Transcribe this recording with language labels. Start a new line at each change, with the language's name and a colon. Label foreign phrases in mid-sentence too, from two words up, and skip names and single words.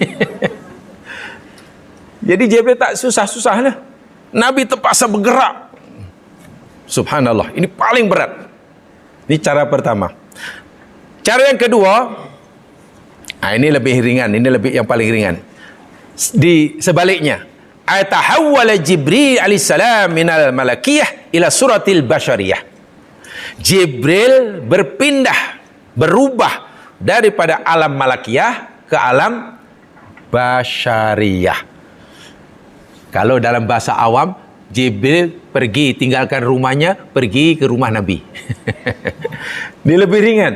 Malay: Jadi Jibril tak susah-susah lah. Nabi terpaksa bergerak. Subhanallah. Ini paling berat. Ini cara pertama. Cara yang kedua, ini lebih ringan. Ini lebih yang paling ringan. Di sebaliknya,
Arabic: تحول جبريل عليه السلام من الملكية إلى صورة البشرية.
Malay: Jibril berubah daripada alam malakiyah ke alam basyariyah. Kalau dalam bahasa awam, Jibril pergi tinggalkan rumahnya, pergi ke rumah Nabi. Ini lebih ringan.